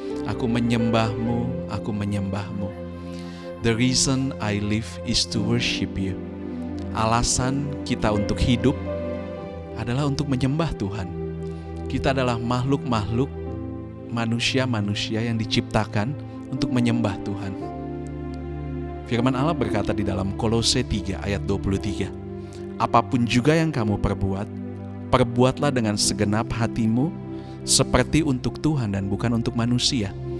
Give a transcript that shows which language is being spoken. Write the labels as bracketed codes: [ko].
[id] Aku menyembahmu, aku menyembahmu. [en] The reason I live is to worship you. [id] Alasan kita untuk hidup adalah untuk menyembah Tuhan. Kita adalah makhluk-makhluk, manusia-manusia yang diciptakan untuk menyembah Tuhan. Firman Allah berkata di dalam Kolose 3 ayat 23, apapun juga yang kamu perbuat, perbuatlah dengan segenap hatimu seperti untuk Tuhan dan bukan untuk manusia.